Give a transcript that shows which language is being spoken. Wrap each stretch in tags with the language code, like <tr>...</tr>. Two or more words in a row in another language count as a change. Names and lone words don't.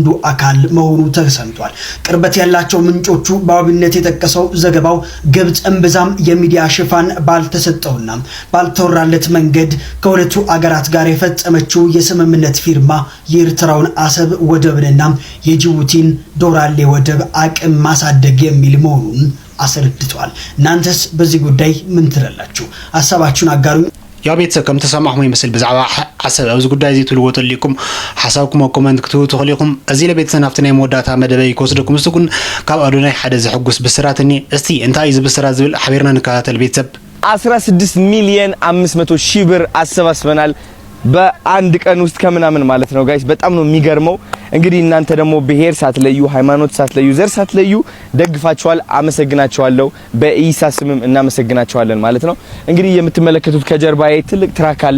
<am>አካል መሆኑ ተሰምቷል ቅርበት ያላቸው ምንጮቹ በአብነት የጠቀሰው ዘገባው ግብጽ እንብዛም የሚዲያ ሽፋን ባልተሰጠውና ባልተወራለት መንገድ ከሁለቱ አገራት ጋር የፈጸመችው የስምምነት ፊርማ የኤርትራውን አሰብ ወደብንና የጅቡቲን ዶራሌ ወደብ አቅም ማሳደግ የሚል መሆኑን አስረድቷል እናንተስ በዚህ ጉዳይ ምን ትላላችሁ ሐሳባችሁን አጋሩ</am> <ti>ያ ቤተሰብ ከም ተሰማዕኩም ይመስል ብዛዕባ ዓሰብ ኣብዚ ጉዳይ እዚ ትልዎ ተልይኩም ሓሳብኩም ኣብ ኮመንት ክትቡ ትኽእሉ ኢኹም እዚ ለቤተሰብ ናብቲ ናይ መወዳእታ መደበይ ክወስደኩም እስቲ ግን ካብ ኣዶናይ ሓደ ዘሕጉስ ብስራት እኒ እስቲ እንታይ እዚ ብስራት ዝብል ሓቢርና ንከታተል ቤተሰብ</ti> <am>16 ሚሊዮን 500 ሺህ ብር አሰባስበናል በአንድ ቀን ውስጥ ከምናምን ማለት ነው ጋይስ በጣም ነው የሚገርመው እንግዲህ እናንተ ደግሞ ብሄር ሳትለዩ ሃይማኖት ሳትለዩ ዘር ሳትለዩ ደግፋችኋል አመሰግናችኋለሁ በኢሳ ስምም እናመሰግናችኋለን ማለት ነው እንግዲህ የምትመለከቱት ከጀርባዬ ትልቅ ትራክ አለ</am>